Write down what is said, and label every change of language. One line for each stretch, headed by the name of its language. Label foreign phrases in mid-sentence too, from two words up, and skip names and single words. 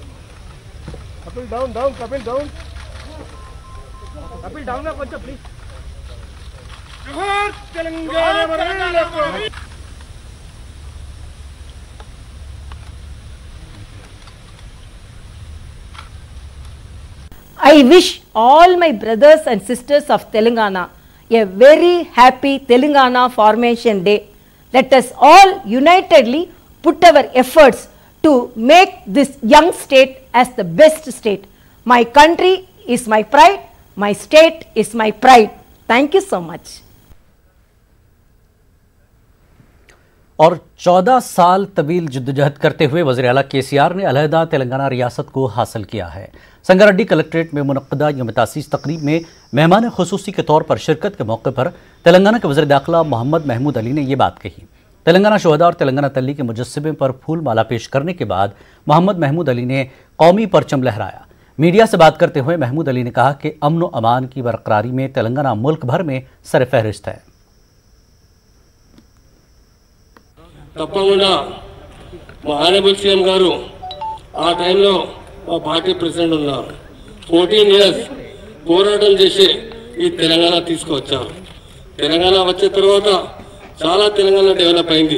English: डाउन कपिल डाउन కొంచెం ప్లీజ్ तेलंगाना। I wish all my brothers and sisters of Telangana a very happy Telangana Formation Day. Let us all unitedly put our efforts to make this young state as the best state. My country is my pride, my state is my pride. Thank you so much.
Urdu: اور 14 سال طویل جدوجہد کرتے ہوئے وزیر اعلیٰ KCR نے علاحدہ تلنگانہ ریاست کو حاصل کیا ہے. سنگاریڈی کلکٹریٹ میں منعقدہ یوم تاسیس تقریب میں مہمان خصوصی کے طور پر شرکت کے موقع پر تلنگانہ کے وزیر داخلہ محمد محمود علی نے یہ بات کہی. تلنگانہ شہداء اور تلنگانہ تلی کے مجسمے پر پھول مالا پیش کرنے کے بعد محمد محمود علی نے قومی پرچم لہرایا. میڈیا سے بات کرتے ہوئے محمود علی نے کہا کہ امن و امان کی برقراری میں تلنگانہ ملک بھر میں سر فہرست ہے.
Telugu: తప్పకుండా మా
English: honourable CM
Telugu: గారు ఆ టైంలో మా
English: party president
Telugu: ఉన్నారు 14 ఇయర్స్ పోరాటం చేసి ఈ తెలంగాణ తీసుకొచ్చారు। తెలంగాణ వచ్చే తర్వాత చాలా తెలంగాణ డెవలప్ అయింది।